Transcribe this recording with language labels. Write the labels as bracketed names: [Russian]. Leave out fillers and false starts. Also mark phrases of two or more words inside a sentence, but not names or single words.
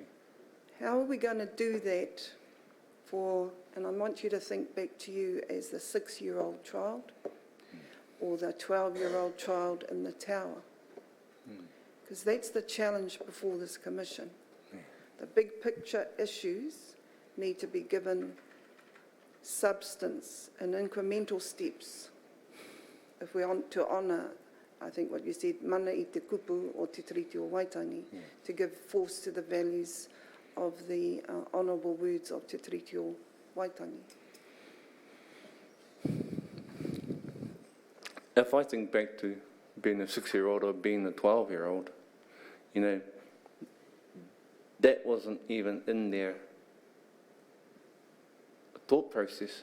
[English] How are we going to do that for, and I want you to think back to you as the 6-year-old child or the 12-year-old child in the tower, because that's the challenge before this commission. The big picture issues need to be given substance and incremental steps if we want to honour, I think what you said, [Māori] mana I te kupu o Te Tiriti o Waitangi, [English] to give force to the values of the honourable words of Te Tiriti o Waitangi. If I think back to being a 6-year-old or being a 12-year-old, you know, that wasn't even in their thought process.